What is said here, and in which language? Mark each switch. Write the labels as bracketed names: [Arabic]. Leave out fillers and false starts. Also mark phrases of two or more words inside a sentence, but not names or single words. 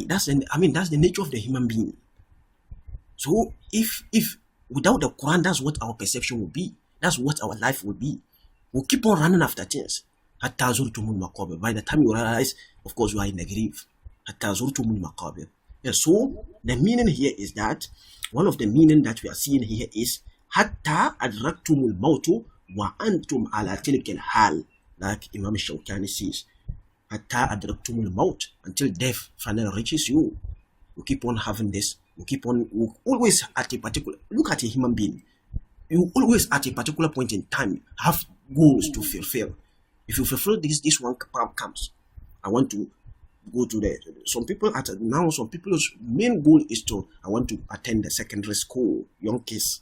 [English] That's the nature of the human being. So if without the Quran, that's what our perception will be. That's what our life will be. We'll keep on running after things. By the time you realize, of course, you are in the grave. Yeah, so the meaning here is that one of the meaning that we are seeing here is [Arabic] حتى أدركتم الموت وأنتم على تلك الحال, [English] like Imam Shawkani says. [Arabic] حتى أدركتم الموت, [English] until death finally reaches you. You keep on having this. You always at a particular, look at a human being. You always at a particular point in time have goals to fulfill. If you fulfill this one comes. I want to go to some people's main goal is I want to attend the secondary school, young kids.